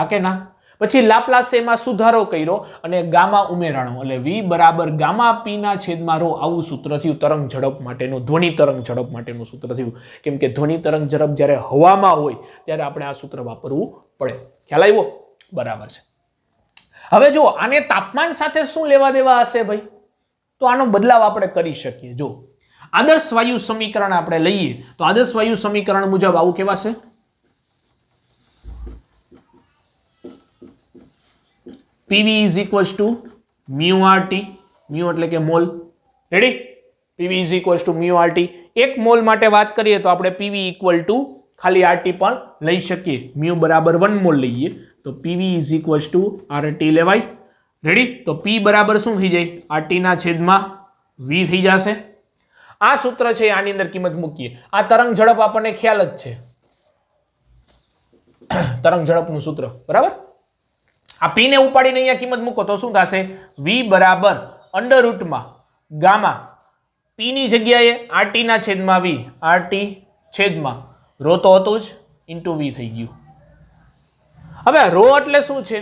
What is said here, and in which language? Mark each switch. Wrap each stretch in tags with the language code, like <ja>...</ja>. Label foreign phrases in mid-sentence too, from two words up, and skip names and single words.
<gu>કે ના પછી લાપ્લાસે એમાં સુધારો કર્યો અને ગામા ઉમેરાણો એટલે v બરાબર ગામા p ના છેદમાં ρ આવું સૂત્ર થયું તરંગ ઝડપ માટેનું ધ્વનિ તરંગ ઝડપ માટેનું સૂત્ર થયું કેમ કે ધ્વનિ તરંગ ઝડપ જ્યારે હવામાં હોય ત્યારે આપણે આ સૂત્ર વાપરવું પડે ખ્યાલ આવ્યો બરાબર છે હવે જો આને તાપમાન સાથે શું લેવા દેવા હશે ભાઈ તો આનો બદલાવ આપણે કરી શકીએ જો આદર્શ વાયુ સમીકરણ આપણે લઈએ તો આદર્શ વાયુ સમીકરણ મુજબ આવું કેવાશે</gu> <en>PV is equals to mu RT mu</en> <gu>એટલે કે મોલ રેડી</gu> <en>PV is equals to mu RT</en> <gu>એક મોલ માટે વાત કરીએ તો આપણે</gu> <en>PV equal to</en> <gu>ખાલી RT પણ લઈ શકીએ mu બરાબર 1 મોલ લઈએ તો</gu> <en>PV is equals to RT</en> <gu>લેવાય રેડી તો P બરાબર શું થઈ જાય RT ના છેદમાં V થઈ જશે આ સૂત્ર છે આની અંદર કિંમત મૂકીએ આ તરંગ ઝડપ આપણને ખ્યાલ જ છે તરંગ ઝડપનું સૂત્ર બરાબર આ P ને ઉપાડીને અહીંયા કિંમત મૂકો તો શું થશે V બરાબર અંડરરૂટમાં ગામા P ની જગ્યાએ RT ના છેદમાં V RT છેદમાં ρ તો હતું જ ઇન્ટુ V થઈ ગયું હવે ρ એટલે શું છે</gu>